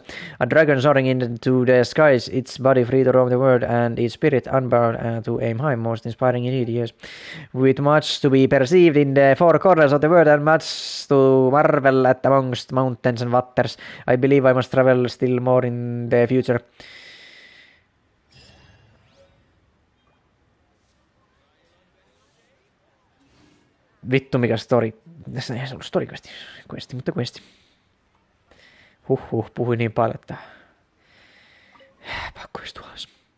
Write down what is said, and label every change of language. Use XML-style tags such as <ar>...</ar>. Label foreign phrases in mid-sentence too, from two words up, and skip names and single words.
<en>A dragon soaring into the skies, its body free to roam the world, and its spirit unbound and to aim high. Most inspiring indeed, yes. With much to be perceived in the four corners of the world and much to marvel at amongst mountains and waters, I believe I must travel still more in the future.</en> <fi>Vittu mikä story. Tässä ei se ollut story questi, mutta questi. Huhhuh, puhuin niin paljon, että pakko istua alas.</fi>